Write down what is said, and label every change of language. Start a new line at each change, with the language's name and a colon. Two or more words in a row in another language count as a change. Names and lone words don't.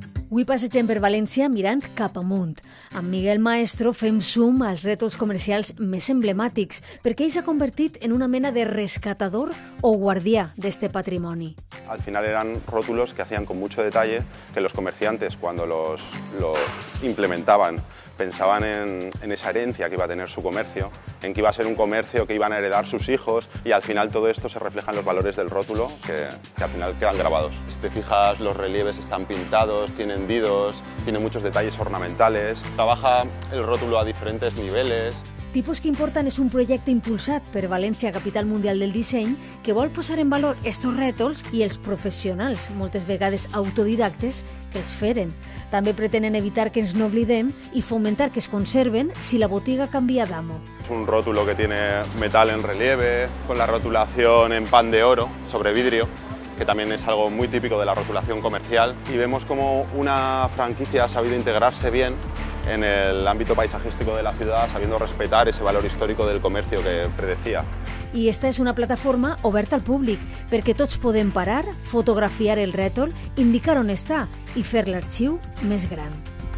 Catalan: Avui passegem per València mirant cap amunt. Amb Miguel Maestro fem zoom als rètols comercials més emblemàtics, perquè ell s'ha convertit en una mena de rescatador o guardià d'este patrimoni.
Spanish: Al final eran rótulos que hacían con mucho detalle, que los comerciantes cuando los implementaban pensaban en esa herencia que iba a tener su comercio, en que iba a ser un comercio que iban a heredar sus hijos, y al final todo esto se refleja en los valores del rótulo que al final quedan grabados. Si te fijas, los relieves están pintados, tienen hendidos, tiene muchos detalles ornamentales, trabaja el rótulo a diferentes niveles.
Catalan: Tipus que importen és un projecte impulsat per València, capital mundial del disseny, que vol posar en valor estos rètols i els professionals, moltes vegades autodidactes, que els feren. També pretenen evitar que ens n'oblidem i fomentar que es conserven si la botiga canvia d'amo.
Spanish: Es un rótulo que tiene metal en relieve, con la rotulación en pan de oro sobre vidrio, que también es algo muy típico de la rotulación comercial, y vemos como una franquicia ha sabido integrarse bien en el ámbito paisajístico de la ciudad, sabiendo respetar ese valor histórico del comercio que predecía.
Catalan: I esta és una plataforma oberta al públic, perquè tots podem parar, fotografiar el rètol, indicar on està i fer l'arxiu més gran.